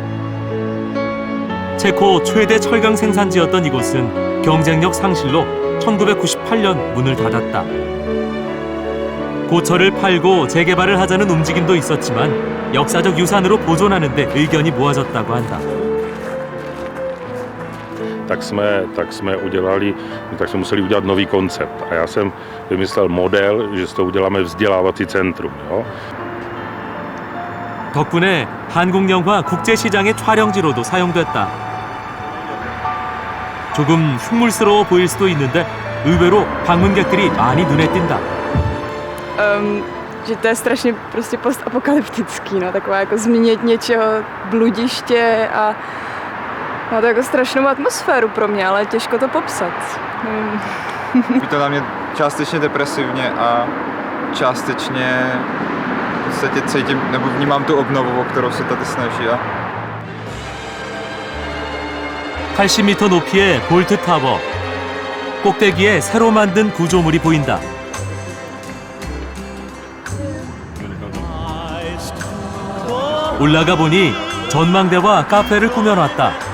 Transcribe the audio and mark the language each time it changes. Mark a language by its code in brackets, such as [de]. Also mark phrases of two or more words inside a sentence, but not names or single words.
[ko] 체코 최대 철강 생산지였던 이곳은 경쟁력 상실로 1998년 문을 닫았다. 고철을 팔고 재개발을 하자는 움직임도 있었지만 역사적 유산으로 보존하는 데 의견이 모아졌다고 한다. [cs] Tak jsme museli udělat nový koncept. A já jsem vymyslel model, že z toho uděláme vzdělávací centrum. Jo? [ko] 덕분에 한국 영화 국제시장의 촬영지로도 사용됐다. 조금 흉물스러워 보일 수도 있는데 의외로 방문객들이 많이 눈에 띈다. [cs] Že to je strašně prostě postapokalyptický, no, taková jako změnit něčeho bludiště a má to jako strašnou atmosféru pro mě, ale těžko to popsat. Je to na mě částečně depresivně a částečně se cítím, nebo vnímám tu obnovu, o kterou se tady snaží. [ko] 80m 높이의 볼트 타워. 꼭대기에 새로 만든 구조물이 보인다. 올라가 보니 전망대와 카페를 꾸며놨다.